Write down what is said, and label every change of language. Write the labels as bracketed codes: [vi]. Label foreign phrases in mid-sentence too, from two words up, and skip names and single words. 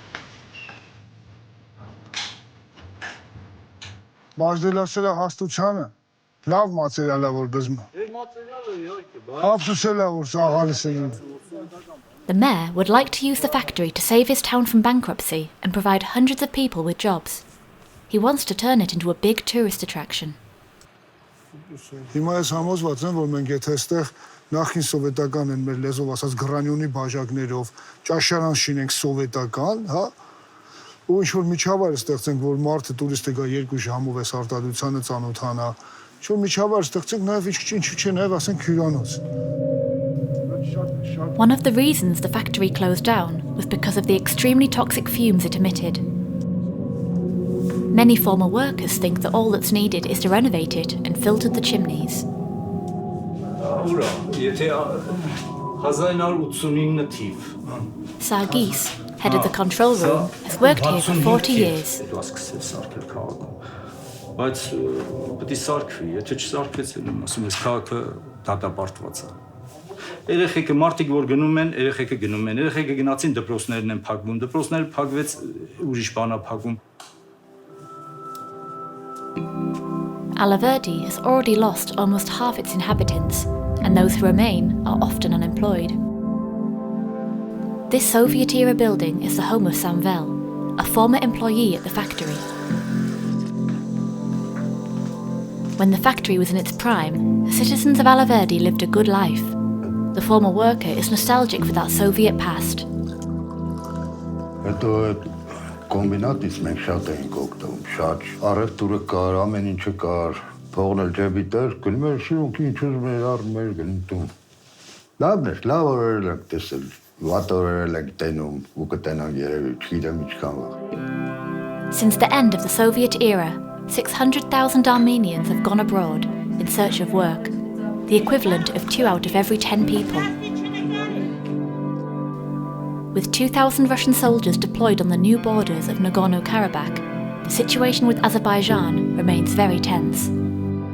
[en] The mayor would like to use the factory to save his town from bankruptcy and provide hundreds of people with jobs. He wants to turn it into a big tourist attraction. [hy] Նախին սովետական են մեր լեզով ասած գրանյոնի բաժակներով, ճաշարան շինենք սովետական, հա, ու ինչ-որ միջավայր ստեղծենք, որ մարդը տուրիստը գա 2 ժամով էս արտադրությանը ծանոթանա, ինչ-որ միջավայր ստեղծենք նաև ինչ-ինչ նաև ասենք հյուրանոց. [en] One of the reasons the factory closed down was because of the extremely toxic fumes it emitted. Many former workers think that all that's needed is to renovate it and filter the chimneys. [hy] ուրա, եթե 1989 թիվ։ [en] Sargis, head of the control room, has worked here for 40 years. [hy] Բայց պետք է սարքվի, եթե չսարքվեց, ասում ես քաղաքը դատապարտված է։ Երեխեքը մարդիկ որ գնում են, երեխեքը գնում են, երեխեքը գնացին դպրոցներն են փակվում, դպրոցները փակվեց ուրիշ բան է փակվում։ [en] Alaverdi has already lost almost half its inhabitants, and those who remain are often unemployed. This Soviet-era building is the home of Samvel, a former employee at the factory. When the factory was in its prime, the citizens of Alaverdi lived a good life. The former worker is nostalgic for that Soviet past. [hy] Կոմբինատից մենք շատ էինք օգտվում, շատ առևտուրը կար, ամեն ինչը կար, փողն էլ ջեբիտ էր, գնում էր շիրունքի ինչ ուզում էր առնում էր գնում տուն։ Լավն էր, լավ օրեր ենք տեսել, վատ օրեր ենք տենում ու կտենանք երևի, չգիտեմ ինչքան վաղ։ [en] Since the end of the Soviet era, 600,000 Armenians have gone abroad in search of work, the equivalent of 2 out of every 10 people. With 2,000 Russian soldiers deployed on the new borders of Nagorno-Karabakh, the situation with Azerbaijan remains very tense.